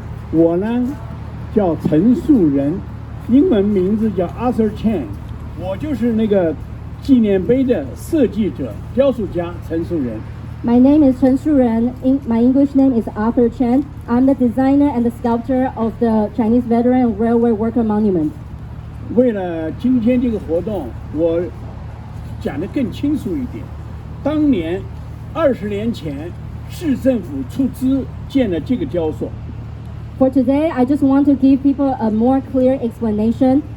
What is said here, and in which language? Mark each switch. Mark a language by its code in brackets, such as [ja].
[zh] 我呢叫陈树人，英文名字叫 Arthur Cheng， 我就是那个纪念碑的设计者、雕塑家陈树人。 [en] My name is Chen Shu-Ren. My English name is Arthur Chen. I'm the designer and the sculptor of the Chinese veteran and railway worker monument. [zh] 为了今天这个活动，我讲得更清楚一点。当年20年前，市政府出资建了这个雕塑。 [en] For today, I just want to give people a more clear explanation.